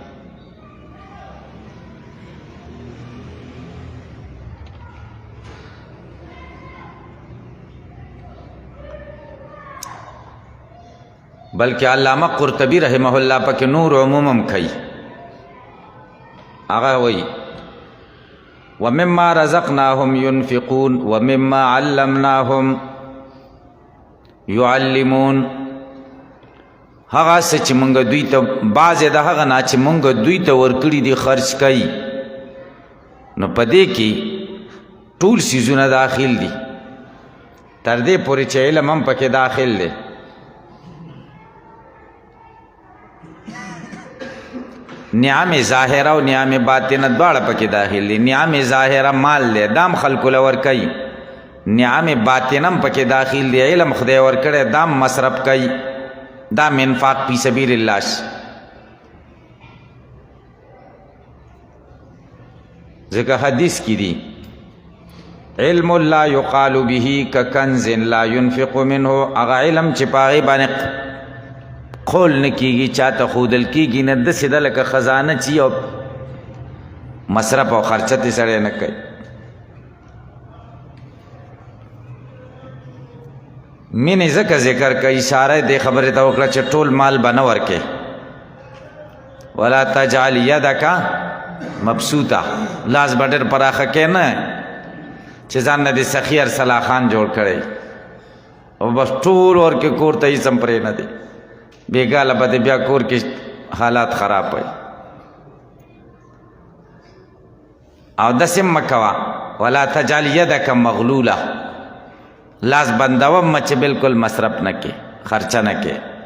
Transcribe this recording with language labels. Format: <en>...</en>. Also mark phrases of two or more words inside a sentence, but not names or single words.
<ps>بلکې علامه قرطبي</ps> <ar>رحمه الله</ar> <ps>پکې نور عمومم کوي، هغه وی</ps> <ar>ومما رزقناهم ينفقون ومما علمناهم يعلمون.</ar> <ps>هغه څه چې مونږ دوی ته بعضې د هغه نه چې مونږ دوی ته ورکړي دي خرچ کوي، نو په دې کې ټول څیزونه داخل دي، تر دې پورې چې علم هم پکې داخل دی.</ps> <ar>نعم ظاهره</ar> <ps>او</ps> <ar>نعم باطنه</ar> <ps>دواړه پکې داخل دي.</ps> <ar>نعم ظاهره</ar> <ps>مال دی، دام خلکو له ورکوي،</ps> <ar>نعم باطنه</ar> <ps>هم پکې داخل دی، علم خدای ورکړی دام مصرف کوي، دام</ps> <ar>انفاق فی سبیل الله.</ar> <ps>ځکه حدیث کې دي</ps> <ar>علم لا یقال به ککنز لا ينفق منه،</ar> <ps>هغه علم چې په هغې باندې قول نه کېږي، چاته ښودل کېږي نه، داسې ده لکه خزانه چې او مصرف او خرچه ترې سړی نه کوي. مینې ځکه ذکر کوي، اشاره دې خبرې ته وکړه چې ټول مال به نه ورکې.</ps> <ar>ولا تجعل یدک مبسوطه،</ar> <ps>لاس به ډېر پراخه کې نه چې ځان نه دې سخي ارسلا خان جوړ کړی او بس ټول ورکې کور ته هېڅ هم پرې نه دی، بیګاله به بیا کور کې حالات خراب وي. او داسې مه کوه</ps> <ar>ولا تجعل یدک مغلوله،</ar> <ps>لاس بندوه مه چې بلکل مصرف نه کې، خرچه نه کې.</ps>